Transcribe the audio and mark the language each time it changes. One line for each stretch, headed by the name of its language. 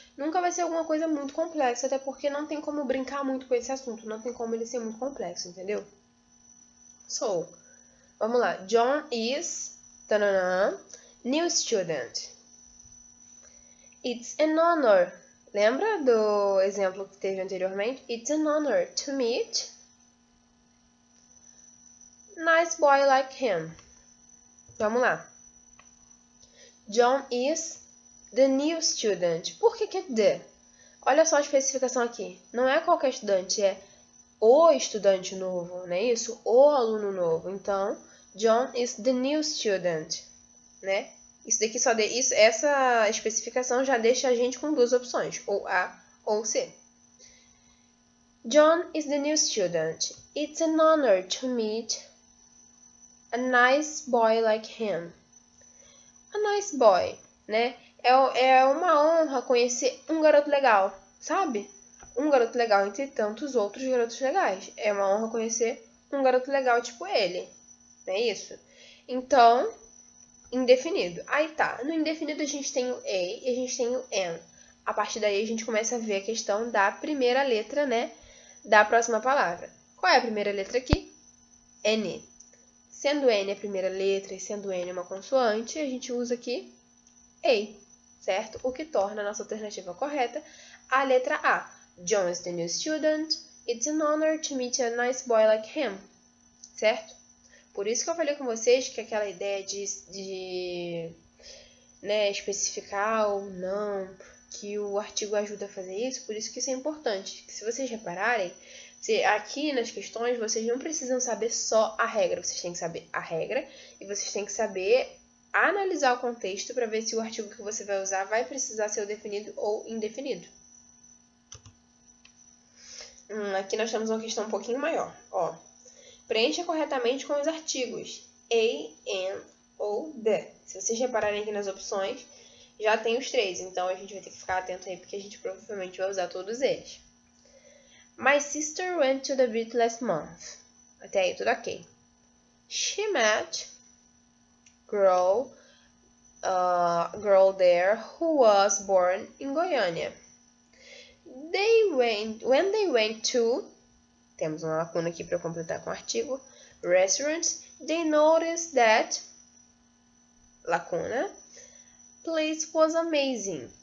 Portuguese: Nunca vai ser alguma coisa muito complexa, até porque não tem como brincar muito com esse assunto, não tem como ele ser muito complexo, entendeu?
English: So,
Portuguese: vamos lá.
English: John is new student. It's an honor.
Portuguese: Lembra do exemplo que teve anteriormente?
English: It's an honor to meet nice boy like him.
Portuguese: Vamos lá.
English: John is the new student.
Portuguese: Por que é
English: the?
Portuguese: Olha só a especificação aqui. Não é qualquer estudante, é o estudante novo, não é isso? O aluno novo.
English: Então, John is the new student, né?
Portuguese: Isso daqui só essa especificação já deixa a gente com duas opções, ou A ou C.
English: John is the new student. It's an honor to meet a nice boy like him. A nice boy, né?
Portuguese: É uma honra conhecer um garoto legal, sabe? Um garoto legal entre tantos outros garotos legais. É uma honra conhecer um garoto legal tipo ele, não é isso? Então, indefinido. Aí tá, no indefinido a gente tem o A e a gente tem o N. A partir daí a gente começa a ver a questão da primeira letra, né, da próxima palavra. Qual é a primeira letra aqui? N. Sendo N a primeira letra e sendo N uma consoante, a gente usa aqui A, certo? O que torna a nossa alternativa correta a letra A.
English: John is the new student. It's an honor to meet a nice boy like him, certo?
Portuguese: Por isso que eu falei com vocês que aquela ideia de né, especificar ou não, que o artigo ajuda a fazer isso, por isso que isso é importante. Se vocês repararem, aqui nas questões vocês não precisam saber só a regra, vocês têm que saber a regra e vocês têm que saber analisar o contexto para ver se o artigo que você vai usar vai precisar ser o definido ou indefinido. Aqui nós temos uma questão um pouquinho maior, ó. Preencha corretamente com os artigos a, an ou the. Se vocês repararem aqui nas opções, já tem os três, então a gente vai ter que ficar atento aí, porque a gente provavelmente vai usar todos eles.
English: My sister went to the beach last month.
Portuguese: Até aí tudo ok.
English: She met girl a girl there who was born in Goiânia. When they went to,
Portuguese: temos uma lacuna aqui para completar com o artigo,
English: restaurants, they noticed that, lacuna, place was amazing.